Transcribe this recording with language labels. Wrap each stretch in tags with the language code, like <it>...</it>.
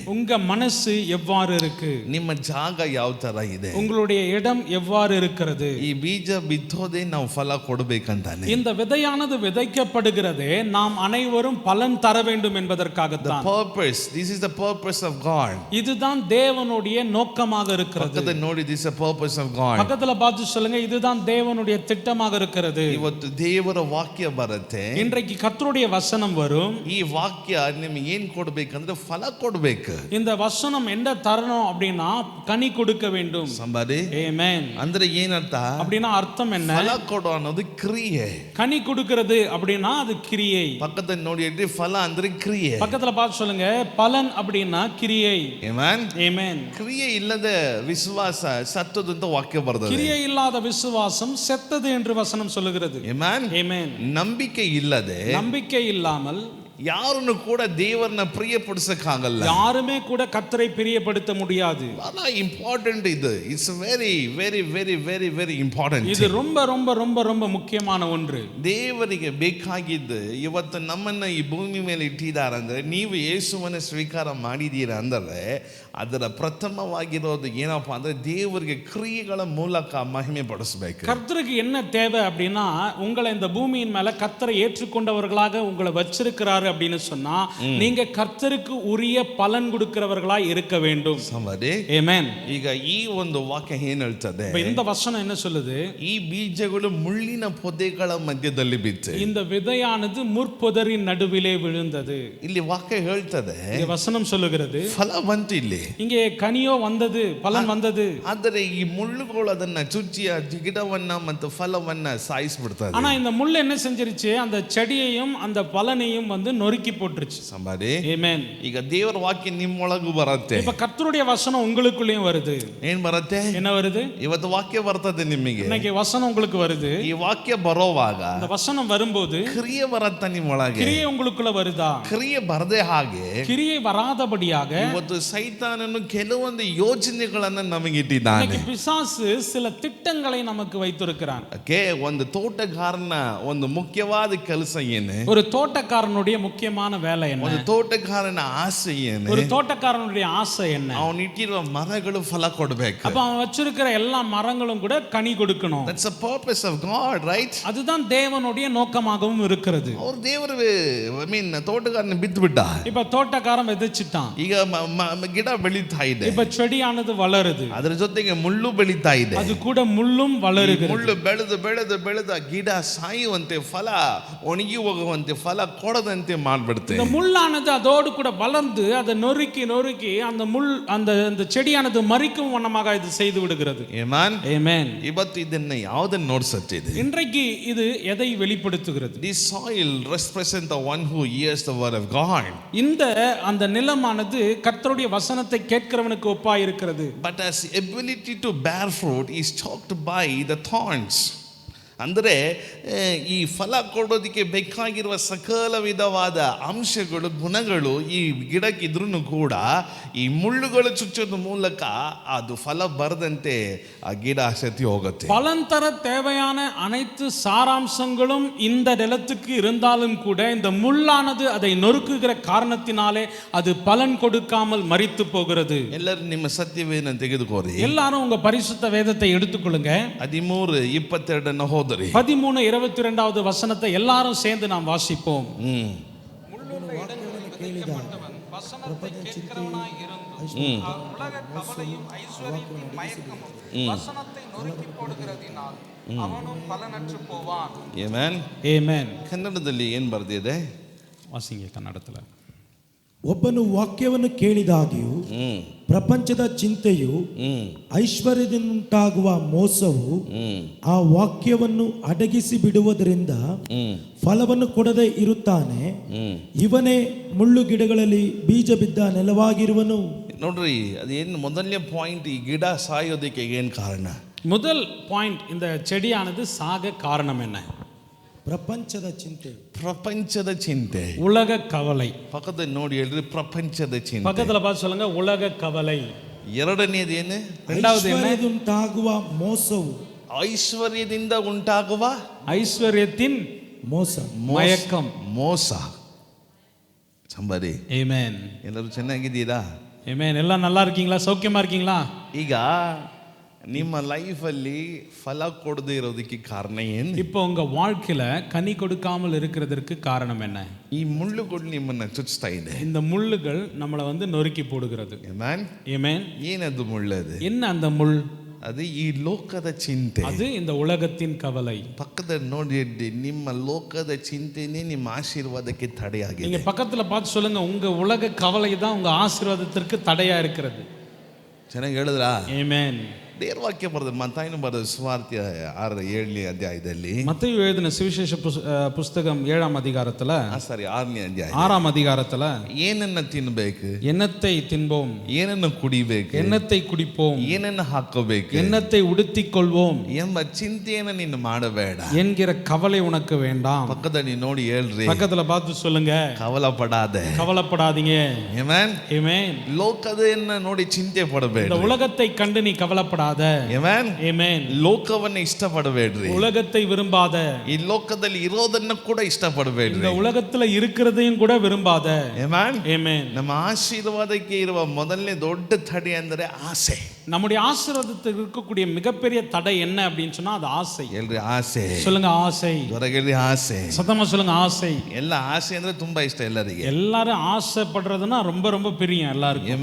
<ta>உங்க மனசு எவ்வாறு இருக்கு,</ta> <kn>ನಿಮ್ಮ ಜಾಗ ಯಾವ ತರ ಇದೆ,</kn> <ta>உங்களுடைய இடம் எவ்வாறு இருக்கிறது.</ta> <kn>ಈ ಬೀಜ ಬಿತ್ತೋದೇ ನಾವು ಫಲ ಕೊಡಬೇಕಂತಾನೆ.</kn> <ta>இந்த விதையானது விதைக்கப்படுகிறதே நாம் அனைவரும் பலன் தர வேண்டும் என்பதற்காகத்தான்.</ta> <en>purpose, this is the purpose of God.</en> <ta>இதுதான் தேவனுடைய நோக்கமாக இருக்கிறது.</ta> <kn>ಪಕ್ಕದಲ್ಲಿ ನೋಡಿ,</kn> <en>this is the purpose of God.</en> <ta>பக்கத்துல பார்த்து சொல்லுங்க, இதுதான் தேவனுடைய திட்டமாக இருக்கிறது.</ta> <kn>ಇವತ್ತು ದೇವರ ವಾಕ್ಯ ಬರುತ್ತೆ.</kn> <ta>இன்றைக்கு கர்த்தருடைய வசனம் வரும்.</ta> <kn>ಈ ವಾಕ್ಯ ನಿಮಗೆ ಏನ್ ಕೊಡ್ಬೇಕಂದ್ರೆ ಫಲ ಕೊಡ್ಬೇಕು.</kn> <ta>இந்த வசனம் என்ன தரணும் அப்படின்னா கனி கொடுக்க வேண்டும்.</ta> <en>Somebody. Amen.</en> <kn>ಅಂದ್ರೆ ಏನರ್ಥ?</kn> <ta>அப்படின்னா அர்த்தம் என்ன?</ta> <kn>ಫಲ ಕೊಡೋ ಅನ್ನೋದು ಕ್ರಿಯೆ.</kn> <ta>கனி கொடுக்கிறது அப்படின்னா அது கிரியை.</ta> <kn>ಪಕ್ಕದಲ್ಲಿ ನೋಡಿ, ಫಲ ಅಂದ್ರೆ ಕ್ರಿಯೆ.</kn> <ta>பக்கத்துல பார்த்து சொல்லுங்க, பலன் அப்படின்னா கிரியை.</ta> <en>Amen. Amen.</en> <kn>ಕ್ರಿಯೆ ಇಲ್ಲದ ವಿಶ್ವಾಸ ಸತ್ತದು ಅಂತ ವಾಕ್ಯ ಬರ್ತದೆ.</kn> <ta>கிரியை இல்லாத விசுவாசம் செத்தது என்று வசனம் சொல்லுகிறது.</ta> <en>Amen. Amen.</en> <kn>ನಂಬಿಕೆ ಇಲ್ಲದೆ,</kn> <ta>நம்பிக்கை இல்லாமல்</ta> <kn>ಯಾರನ್ನು ಕೂಡ ದೇವರನ್ನ ಪ್ರಿಯಪಡಿಸಕ್ಕಾಗಲ್ಲ.</kn> <ta>யாருமே கூட கர்த்தரை பிரியப்படுத்த முடியாது.</ta> <kn>ಬಹಳ</kn> <en>Important ಇದು. It's very very very very very important.</en> <ta>இது ரொம்ப ரொம்ப ரொம்ப ரொம்ப ಮುಖ್ಯமான ஒன்று.</ta> <kn>ದೇವರಿಗೆ ಬೇಕಾಗಿದ್ದು ಇವತ್ತು ನಮ್ಮನ್ನ ಈ ಭೂಮಿ ಮೇಲೆ ಇಟ್ಟಿದ್ದಾರೆ ಅಂದ್ರೆ, ನೀವು ಯೇಸುವನ್ನ ಸ್ವೀಕಾರ ಮಾಡಿದ್ದೀರಾ ಅಂದರೆ ಅದರ ಪ್ರಥಮವಾಗಿರೋದು ಏನಪ್ಪಾ ಅಂದ್ರೆ ದೇವರಿಗೆ ಕ್ರಿಯೆಗಳ ಮೂಲಕ ಮಹಿಮೆ ಪಡಿಸಬೇಕು.</kn> <ta>கர்த்தருக்கு என்ன தேவை அப்படின்னா, உங்களை இந்த பூமியின் மேல கர்த்தரை ஏற்றுக்கொண்டவர்களாக உங்களை வச்சிருக்கிறாரு அப்படின்னு சொன்னா நீங்க கர்த்தருக்கு உரிய பலன் கொடுக்கிறவர்களாய் இருக்க வேண்டும்.</ta> <kn>Amen. ಈಗ ಈ ಒಂದು ವಾಕ್ಯ ಏನ್ ಹೇಳ್ತದೆ?</kn> <ta>இந்த வசனம் என்ன சொல்லுது?</ta> <kn>ಈ ಬೀಜಗಳು ಮುಳ್ಳಿನ ಪೊದೆಗಳ ಮಧ್ಯದಲ್ಲಿ ಬಿತ್ತು.</kn> <ta>இந்த விதையானது முற்பொதரின் நடுவிலே விழுந்தது.</ta> <kn>ಇಲ್ಲಿ ವಾಕ್ಯ ಹೇಳ್ತದೆ,</kn> <ta>இந்த வசனம் சொல்லுகிறது</ta> <kn>ಫಲ ಬಂತು. ಇಲ್ಲಿ</kn> <ta>இங்கே கனியோ வந்தது, பலன் வந்தது.</ta> <kn>ಆದರೆ ಈ ಮುಳ್ಳುಗಳು ಅದನ್ನ ಚುಚ್ಚಿ ಆ ಗಿಡವನ್ನ ಮತ್ತು ಫಲವನ್ನ ಸಾಯಿಸ್ಬಿಡ್ತದೆ.</kn> <ta>ஆனா இந்த முள் என்ன செஞ்சிருச்சு? அந்த செடியையும் அந்த பலனையும் வந்து நொறுக்கி போட்டுருச்சு.</ta> <kn>ಸಂಬಾರಿ.</kn> <en>Amen.</en> <kn>ಈಗ ದೇವರ ವಾಕ್ಯ ನಿಮ್ಮೊಳಗೂ ಬರುತ್ತೆ.</kn> <ta>இப்ப கர்த்தருடைய வசனம் உங்களுக்குள்ளேயும் வருது.</ta> <kn>ಏನ್ ಬರುತ್ತೆ?</kn> <ta>என்ன வருது?</ta> <kn>ಇವತ್ತು ವಾಕ್ಯ ಬರ್ತದೆ ನಿಮಗೆ.</kn> <ta>இன்னைக்கு வசனம் உங்களுக்கு வருது.</ta> <kn>ಈ ವಾಕ್ಯ ಬರೋವಾಗ</kn> <ta>அந்த வசனம் வரும்போது</ta> <kn>ಕ್ರಿಯೆ ಬರುತ್ತೆ ನಿಮ್ಮೊಳಗೆ.</kn> <ta>கிரியை உங்களுக்குள்ள வருதா?</ta> <kn>ಕ್ರಿಯೆ ಬರದೆ ಹಾಗೆ</kn> <ta>கிரியை வராதபடியாக</ta> <kn>ಇವತ್ತು ಸೈತಾನನು ಕೆಲವೊಂದು ಯೋಜನೆಗಳನ್ನ ನಮಗೆ ಇಟ್ಟಿದ್ದಾನೆ.</kn> <ta>இன்னைக்கு பிசாசு சில திட்டங்களை நமக்கு வைத்திருக்கிறான்.</ta> <kn>ಒಂದು ತೋಟಗಾರನ ಒಂದು ಮುಖ್ಯವಾದ ಕೆಲಸ ಏನು?</kn> <ta>ஒரு தோட்டக்காரனுடைய முக்கியமான வேலை என்ன?</ta> <kn>ಒಂದು ತೋಟಗಾರನ ಆಸೆ ಏನು?</kn> <ta>ஒரு தோட்டக்காரனுடைய ஆசை என்ன?</ta> <kn>ಅವನು ಇಟ್ಟಿರುವ ಮರಗಳು ಫಲ ಕೊಡಬೇಕು.</kn> <ta>அப்ப அவன் வச்சிருக்கிற எல்லா மரங்களும் கூட கனி கொடுக்கணும்.</ta> <en>That's the purpose of God, right?</en> <ta>அதுதான் தேவனுடைய நோக்கமாகவும் இருக்கிறது. அவர்</ta> <kn>ದೇವರು ತೋಟಗಾರನ ಬಿತ್ತು ಬಿಟ್ಟ.</kn> <ta>இப்ப தோட்டக்காரன் விதைச்சிட்டான்.</ta> <kn>ಈಗ ಗಿಡ ಬೆಳೀತಾ ಇದೆ.</kn> <ta>இப்ப செடியானது வளருது.</ta> <kn>ಅದರ ಜೊತೆಗೆ ಮುಳ್ಳು ಬೆಳೀತಾ ಇದೆ.</kn> <ta>அது கூட முள்ளும் வளருகிறது.</ta> <kn>ಮುಳ್ಳು ಬೆಳೆದು ಬೆಳೆದು ಬೆಳೆದ ಗಿಡ ಸಾಯುವಂತೆ, ಫಲ ಒಣಗಿ ಹೋಗುವಂತೆ, ಫಲ ಕೊಡದಂತೆ ಮಾಡ್ಬಿಡುತ್ತೆ.</kn> <ta>இந்த முள்ளானது அதோடு கூட வளர்ந்து அதை நொறுக்கி நொறுக்கி அந்த முள் அந்த செடியானது மரிக்கும் வண்ணமாக இது செய்து விடுகிறது.</ta> <en>Amen. Amen.</en> <kn>ಇವತ್ತು ಇದನ್ನ ಯಾವುದನ್ನು ನೋಡ್ಸತ್ತೆ?</kn> <ta>இன்றைக்கு இது எதை வெளிப்படுத்துகிறது?</ta> <en>This soil represents the one who hears the word of God.</en> <ta>அந்த நிலமானது கர்த்தருடைய வசனத்தை கேட்கிறவனுக்கு ஒப்பாய் இருக்கிறது.</ta> <en>But as ability to bear fruit is choked by the thorns.</en> <kn>ಅಂದರೆ ಈ ಫಲ ಕೊಡೋದಕ್ಕೆ ಬೇಕಾಗಿರುವ ಸಕಲ ವಿಧವಾದ ಅಂಶಗಳು, ಗುಣಗಳು ಈ ಗಿಡಕ್ಕಿದ್ರೂ ಕೂಡ ಈ ಮುಳ್ಳುಗಳು ಚುಚ್ಚೋದ್ರ ಮೂಲಕ ಅದು ಫಲ ಬರದಂತೆ ಆ ಗಿಡ ಸತಿ ಹೋಗುತ್ತೆ.</kn> <ta>பலன் தர தேவையான அனைத்து சாராம்சங்களும் இந்த நிலத்துக்கு இருந்தாலும் கூட இந்த முள்ளானது அதை நொறுக்குகிற காரணத்தினாலே அது பலன் கொடுக்காமல் மரித்து போகிறது.</ta> <kn>ಎಲ್ಲರೂ ನಿಮ್ಮ ಸತ್ಯವೇನ ತೆಗೆದುಕೋರಿ.</kn> <ta>எல்லாரும் உங்க பரிசுத்த வேதத்தை எடுத்துக்கொள்ளுங்க.</ta> <kn>13:22 ಹೋದರಿ.</kn> <ta>13:22 வசனத்தை எல்லாரும் சேர்ந்து நாம் வாசிப்போம்.</ta> <kn>ಮುಳ್ಳುಳ್ಳ ವಾಕ್ಯವನ್ನು ಕೇಳಿದಾಗ</kn> <ta>வசனத்தை கேட்கிறவனாய் இருந்தும் உலக கவலையும் ஐஸ்வர்யத்தின் மயக்கமும் வசனத்தை நொறுக்கி போடுகிறதினால் அவனும் பலனற்று போவான்.</ta> <kn>ಆಮೆನ್. ಆಮೆನ್. ಕನ್ನಡದಲ್ಲಿ ಏನು ಬರೆದಿದೆ?</kn> <ta>வாசிங்க ಕನ್ನಡத்துல.</ta> <kn>ಒಬ್ಬನು ವಾಕ್ಯವನ್ನು ಕೇಳಿದಾಗ್ಯೂ ಪ್ರಪಂಚದ ಚಿಂತೆಯು ಐಶ್ವರ್ಯದಿಂದಾಗುವ ಮೋಸವು ಆ ವಾಕ್ಯವನ್ನು ಅಡಗಿಸಿ ಬಿಡುವುದರಿಂದ ಫಲವನ್ನು ಕೊಡದೆ ಇರುತ್ತಾನೆ. ಇವನೇ ಮುಳ್ಳು ಗಿಡಗಳಲ್ಲಿ ಬೀಜ ಬಿದ್ದ ನೆಲವಾಗಿರುವನು. ನೋಡ್ರಿ, ಅದೇನು ಮೊದಲನೇ ಪಾಯಿಂಟ್, ಈ ಗಿಡ ಸಾಯೋದಕ್ಕೆ ಏನು ಕಾರಣ?</kn> <ta>முதல் பாயிண்ட், இந்த செடியானது சாக காரணம் என்ன?</ta> <kn>ಪ್ರಪಂಚದ ಚಿಂತೆ. ಪ್ರಪಂಚದ ಚಿಂತೆ.</kn> <ta>உலக கவலை.</ta> <kn>ಪಕ್ಕದ ನೋಡಿ ಹೇಳ್ರಿ, ಪ್ರಪಂಚದ ಚಿಂತೆ.</kn> <ta>பக்கத்துல பார்த்து சொல்லுங்க, உலக கவலை.</ta> <kn>ಎರಡನೇದು ಏನು?</kn> <ta>இரண்டாவது என்ன?</ta> <kn>ಐಶ್ವರ್ಯದಿಂದಾಗುವ ಮೋಸವು. ಐಶ್ವರ್ಯದಿಂದ ಉಂಟಾಗುವ</kn> <ta>ஐஸ்வர்யத்தின்</ta> <kn>ಮೋಸ.</kn> <ta>மயக்கம்.</ta> <kn>ಮೋಸ. ಸಂಬರಿ</kn> <ta>ஆமென்.</ta> <kn>ಎಲ್ಲರೂ ಚೆನ್ನಾಗಿದ್ದೀರಾ?</kn> <ta>ஆமென். எல்லாம் நல்லா இருக்கீங்களா? சௌக்கியமா இருக்கீங்களா?</ta> <kn>ಈಗ ನಿಮ್ಮ ಲೈಫಲ್ಲಿ ಫಲ ಕೊಡದೇ ಇರೋದಕ್ಕೆ ಕಾರಣ ಏನು?</kn> <ta>இப்போ உங்க வாழ்க்கையில கனி கொடுக்காமல் இருக்கிறதற்கு காரணம் என்ன?</ta> <kn>ಈ ಮುಳ್ಳುಗಳು ನಿಮ್ಮನ್ನ ಚುಚ್ತಾ ಇದೆ.</kn> <ta>இந்த முள்ளுகள் நம்மளை வந்து நொறுக்கி போடுகிறது.</ta> <kn>ಆಮೆನ್.</kn> <ta>ஆமென்.</ta> <kn>ಏನದು ಮುಳ್ಳದು?</kn> <ta>என்ன அந்த முள்?</ta> <kn>ಅದು ಈ ಲೋಕದ ಚಿಂತೆ.</kn> <ta>அது இந்த உலகத்தின் கவலை.</ta> <kn>ಪಕ್ಕದ ನೋಡಿ, ನಿಮ್ಮ ಲೋಕದ ಚಿಂತೆನೇ ನಿಮ್ಮ ಆಶೀರ್ವಾದಕ್ಕೆ ತಡೆಯಾಗಿದೆ.</kn> <ta>நீங்க பக்கத்துல பார்த்து சொல்லுங்க, உங்க உலக கவலை தான் உங்க ஆசீர்வாதத்திற்கு தடையா இருக்கிறது.</ta> <kn>ಚೆನ್ನಾಗಿ ಹೇಳಿದ್ರಾ?</kn> <ta>ஆமென்.</ta> <kn>ದೇವರ ವಾಕ್ಯ ಬರೆದ ಮತ್ತಾಯನು ಬರೆದ ಸುವಾರ್ತೆ 6-7ನೇ ಅಧ್ಯಾಯದಲ್ಲಿ,</kn> <ta>மத்தேயு எழுதின சுவிசேஷ புஸ்தகம் 7ஆம் அதிகாரத்துல,</ta> <kn>6ನೇ ಅಧ್ಯಾಯ,</kn> <ta>6ஆம் அதிகாரத்துல,</ta> <kn>ಏನನ್ನ ತಿನ್ನಬೇಕು,</kn> <ta>எண்ணத்தை தின்போம்,</ta> <kn>ಏನನ್ನು ಕುಡಿಬೇಕು,</kn> <ta>எண்ணத்தை குடிப்போம்,</ta> <kn>ಏನನ್ನು ಹಾಕೋಬೇಕು,</kn> <ta>எண்ணத்தை உடுத்திக் கொள்வோம்</ta> <kn>ಎಂಬ ಚಿಂತೆಯನ್ನು ನೀನು ಮಾಡಬೇಡ</kn> <ta>என்கிற கவலை உனக்கு வேண்டாம்.</ta> <kn>ಪಕ್ಕದಲ್ಲಿ ನೋಡಿ ಹೇಳ್ರಿ,</kn> <ta>பக்கத்துல பார்த்து சொல்லுங்க,</ta> <kn>ಕವಲ ಪಡಾದೆ.</kn> <ta>கவலைப்படாதீங்க.</ta> <kn>ಆಮೆನ್.</kn> <ta>ஆமென்.</ta> <kn>ಲೋಕದನ್ನ ನೋಡಿ ಚಿಂತೆ ಪಡಬೇಡ.</kn> <ta>இந்த உலகத்தை கண்டு நீ கவலைப்படாத.</ta> <kn>ಆಮೆನ್.</kn> <ta>ஆமென்.</ta> <kn>ಲೋಕವನ್ನ ಇಷ್ಟಪಡಬೇಡ್ರಿ.</kn> <ta>உலகத்தை விரும்பாத.</ta> <kn>ಈ ಲೋಕದಲ್ಲಿ ಇರೋದನ್ನ ಕೂಡ ಇಷ್ಟಪಡಬೇಡ್ರಿ.</kn> <ta>இந்த உலகத்துல இருக்கிறதையும் கூட விரும்பாத.</ta> <kn>ಆಮೆನ್.</kn> <ta>ஆமென்.</ta> <kn>ನಮ್ಮ ಆಶೀರ್ವಾದಕ್ಕೆ ಇರುವ ಮೊದಲನೇ ದೊಡ್ಡ ತಡೆ ಅಂದರೆ ಆಸೆ.</kn> <ta>நம்முடைய ஆசீர்வாதத்துக்கு இருக்கக்கூடிய மிகப்பெரிய தடை என்ன அப்படின்னு சொன்னா அது ஆசை.</ta> <kn>ಹೇಳ್ರಿ ಆಸೆ.</kn> <ta>சொல்லுங்க ஆசை.</ta> <kn>ಹೊರಗೆಳ್ರಿ ಆಸೆ.</kn> <ta>சத்தமா சொல்லுங்க ஆசை.</ta> <kn>ಎಲ್ಲ ಆಸೆ ಅಂದ್ರೆ ತುಂಬಾ ಇಷ್ಟ ಎಲ್ಲರಿಗೆ.</kn> <ta>எல்லாரும் ஆசைப்படுறதுன்னா ரொம்ப ரொம்ப பிரியம் எல்லாருக்கும்.</ta>